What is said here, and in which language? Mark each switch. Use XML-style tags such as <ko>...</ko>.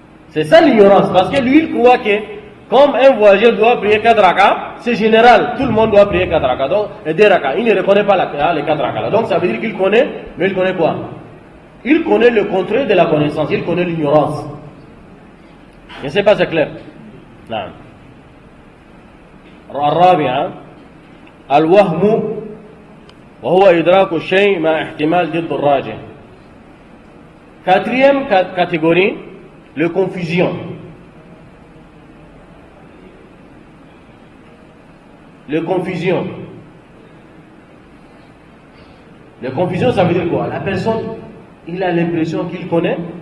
<fr>C'est ça l'ignorance, parce que lui il croit que comme un voyageur doit prier 4 rak'ahs, c'est général, tout le monde doit prier 4 rak'ahs, donc 2 rak'ahs, il ne reconnaît pas les 4 rak'ahs. Donc ça veut dire qu'il connaît, mais il connaît quoi? Il connaît le contraire de la connaissance, il connaît l'ignorance. Je ne sais pas, c'est clair. Non.</fr> <ar>الرابعة الوهم وهو إدراك الشيء مع احتمال ضد الراجح.</ar> <fr>Quatrième catégorie, le confusion. Le confusion. Le confusion, ça veut dire quoi? La personne, il a l'impression qu'il connaît,</fr>